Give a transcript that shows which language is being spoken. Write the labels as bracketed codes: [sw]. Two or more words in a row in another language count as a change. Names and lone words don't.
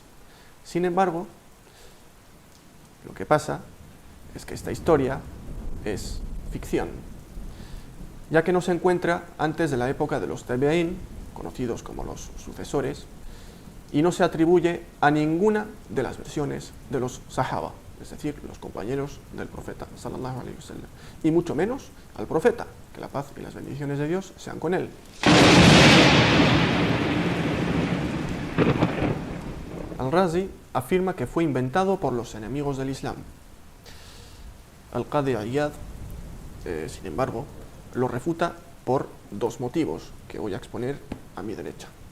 [es] Sin embargo, lo que pasa es que esta historia es ficción, ya que no se encuentra antes de la época de los tabi'in, conocidos como los sucesores, y no se atribuye a ninguna de las versiones de los sahaba. es decir, los compañeros del profeta [ar] صلى الله عليه وسلم, [es] y mucho menos al profeta, que la paz y las bendiciones de Dios sean con él. Al-Razi afirma que fue inventado por los enemigos del Islam. Al-Qadi Iyad, sin embargo, lo refuta por dos motivos que voy a exponer a mi derecha.